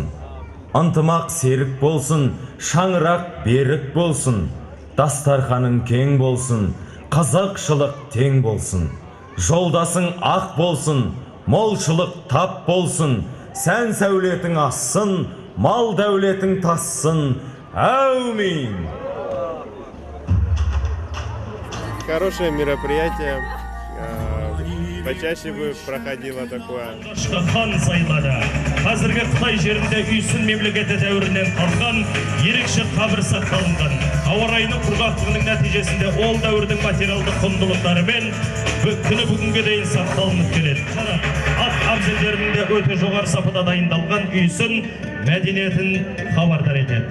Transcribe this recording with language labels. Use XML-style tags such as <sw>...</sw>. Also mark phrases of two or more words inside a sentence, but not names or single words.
<kk>Ынтымақ серік болсын, шаңырақ берік болсын. Дастарханың кең болсын, қызықшылық тең болсын. Жолдасың ақ болсын, молшылық тап болсын. Сән сәулетің ассын, мал дәулетің тассын. Әумин!</kk> <ru>Хорошее мероприятие. Почаще бы проходило такое.</ru> <kk>Хан сайлады. Қазіргі Қытай жерінде үйсін мемлекеті дәуірінен қалған ерекше қабір сақталынған. Ауа райының құрғақтығының нәтижесінде ол дәуірдің материалдық құндылықтарымен күні бүгінге дейін сақталынып келеді. Ат абзелдерінде өте жоғары сапада дайындалған үйсін мәдениетін хабардар етеді.</kk>